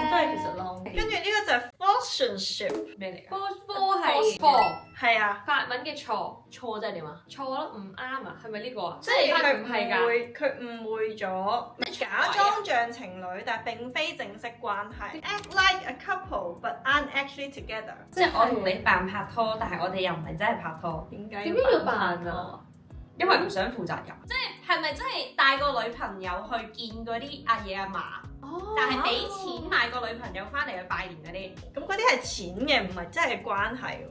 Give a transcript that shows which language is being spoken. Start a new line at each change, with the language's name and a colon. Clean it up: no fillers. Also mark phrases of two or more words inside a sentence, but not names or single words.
Cantonese: 咁即係其實 long。跟住呢個就係 forcemanship 咩嚟㗎？科係錯，係啊，法文嘅錯錯即係點啊？錯咯，唔啱啊，係咪呢個啊？即係佢唔係㗎。佢誤會咗，假裝像情侶，但係並非正式關係。
English: Act like a couple but aren't actually together。
Cantonese: 即係我同你扮拍拖，但係我哋又唔係真係拍拖。點解？點解要扮啊？因為唔想負責任。即係咪真係帶個女朋友去見嗰啲阿爺阿嫲？哦，但係俾錢買個女朋友翻嚟去拜年嗰啲。咁嗰啲係錢嘅，唔係真係關係喎。